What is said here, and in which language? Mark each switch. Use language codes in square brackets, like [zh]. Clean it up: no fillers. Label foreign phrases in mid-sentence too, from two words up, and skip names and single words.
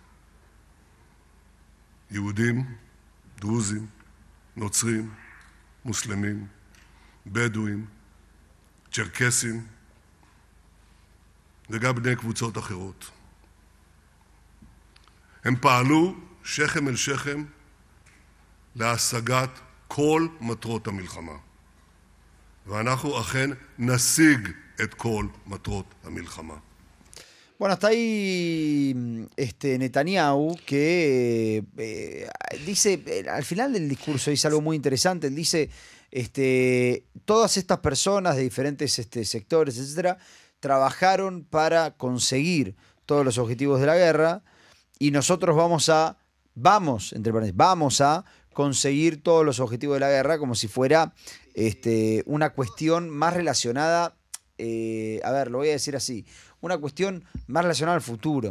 [he] יהודים, דרוזים, נוצרים, מוסלמים, בדואים, צ'רקסים, וגם בני קבוצות אחרות. הם פעלו שכם אל שכם להשגת כל מטרות המלחמה. ואנחנו אכן נשיג את כל מטרות המלחמה. [es] Bueno, hasta ahí Netanyahu que dice, al final del discurso dice algo muy interesante. Él dice, todas estas personas de diferentes sectores, etcétera, trabajaron para conseguir todos los objetivos de la guerra y nosotros vamos a conseguir todos los objetivos de la guerra como si fuera una cuestión más relacionada, lo voy a decir así, una cuestión más relacionada al futuro.